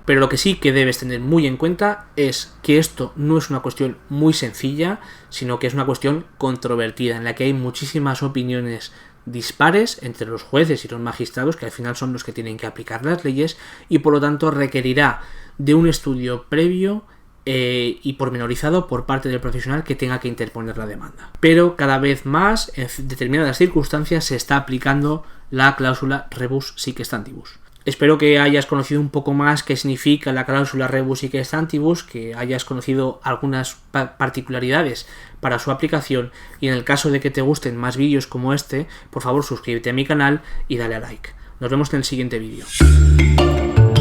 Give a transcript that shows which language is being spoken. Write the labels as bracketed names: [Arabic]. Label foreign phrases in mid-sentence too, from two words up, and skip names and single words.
[Spanish] Pero lo que sí que debes tener muy en cuenta es que esto no es una cuestión muy sencilla, sino que es una cuestión controvertida, en la que hay muchísimas opiniones dispares entre los jueces y los magistrados, que al final son los que tienen que aplicar las leyes, y por lo tanto requerirá de un estudio previo y pormenorizado por parte del profesional que tenga que interponer la demanda. Pero cada vez más, en determinadas circunstancias, se está aplicando la cláusula [Latin] rebus sic stantibus. [Spanish] Espero que hayas conocido un poco más qué significa la cláusula [Latin] rebus sic stantibus, [Spanish] que hayas conocido algunas particularidades para su aplicación, y en el caso de que te gusten más vídeos como este, por favor suscríbete a mi canal y dale a like. Nos vemos en el siguiente vídeo.